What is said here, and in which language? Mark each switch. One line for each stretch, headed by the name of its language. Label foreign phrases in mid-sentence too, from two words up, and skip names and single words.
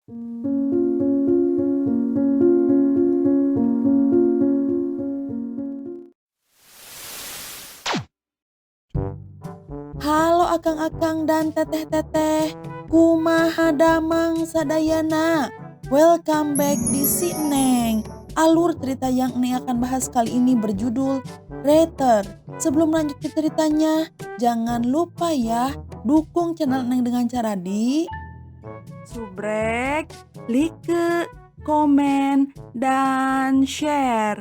Sundanese: Halo akang-akang dan teteh-teteh, kumaha damang sadayana?
English: Welcome back di Si Neng.
Indonesian: Alur cerita yang Neng akan bahas kali ini berjudul Return. Sebelum lanjut ke ceritanya, jangan lupa ya dukung channel Neng dengan cara subrek, like, komen, dan share.